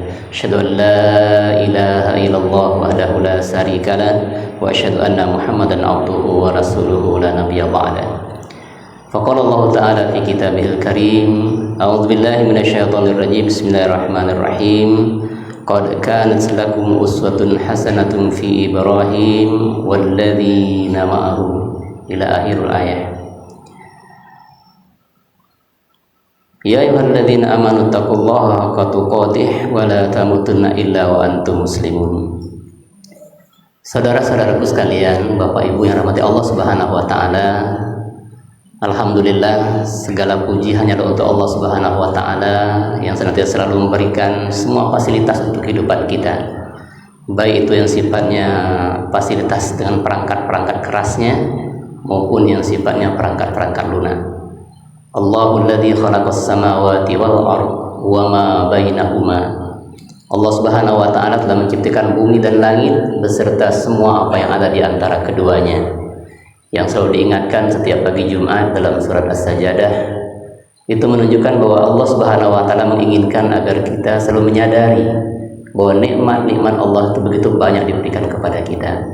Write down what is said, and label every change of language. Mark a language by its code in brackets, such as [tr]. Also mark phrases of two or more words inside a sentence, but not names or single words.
[ar] أشهد أن لا إله إلا الله وحده لا شريك له وأشهد أن محمدا عبده ورسوله لا نبي بعده. فقال الله تعالى في كتابه الكريم أعوذ بالله من الشيطان الرجيم. Bismillahirrahmanirrahim. قد كانت لكم أسوة حسنة في إبراهيم والذين معه إلى آخر الآيات. يا أيها الذين آمنوا اتقوا الله حق تقاته ولا تموتن إلا وأنتم مسلمون. [id] Saudara-saudaraku sekalian, Bapak Ibu yang rahmati Allah [ar] سبحانه وتعالى, [id] alhamdulillah segala puji hanya untuk Allah [ar] سبحانه وتعالى [id] yang senantiasa selalu memberikan semua fasilitas untuk kehidupan kita. Baik itu yang sifatnya fasilitas dengan perangkat-perangkat kerasnya maupun yang sifatnya perangkat-perangkat lunak. [ar] الله الذي خلق السماوات والأرض وما بينهما. [id] Allah [ar] سبحانه وتعالى [id] telah menciptakan bumi dan langit beserta semua apa yang ada di antara keduanya. Yang selalu diingatkan setiap pagi Jumat dalam surat As-Sajdah itu menunjukkan bahwa Allah [ar] سبحانه وتعالى [id] menginginkan agar kita selalu menyadari bahwa nikmat-nikmat Allah itu begitu banyak diberikan kepada kita.